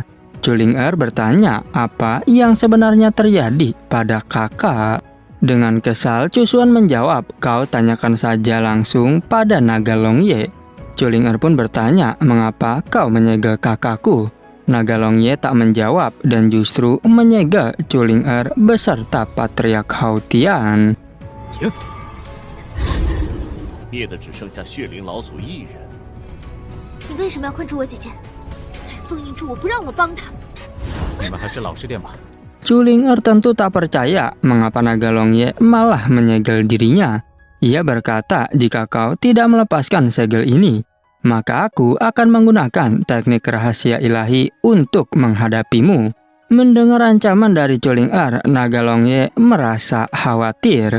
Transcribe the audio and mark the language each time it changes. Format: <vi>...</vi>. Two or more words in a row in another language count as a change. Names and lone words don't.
<id>Chuling bertanya apa yang sebenarnya terjadi pada kakak. Dengan kesal, Cusuan menjawab, kau tanyakan saja langsung pada Naga Long Ye. Chuling pun bertanya, mengapa kau menyegel kakakku? Naga Long Ye tak menjawab dan justru menyegel Chuling beserta Patriark Hao Tian.</id> <zh>灭的只剩下血灵老祖一人。你为什么要困住我姐姐？还封印住我，不让我帮她。你们还是老实点吧。</zh> <id>Chuling tentu tak percaya mengapa Naga Long Ye malah menyegel dirinya. Ia berkata, jika kau tidak melepaskan segel ini, maka aku akan menggunakan teknik rahasia ilahi untuk menghadapimu. Mendengar ancaman dari Chuling Naga Long Ye merasa khawatir.</id>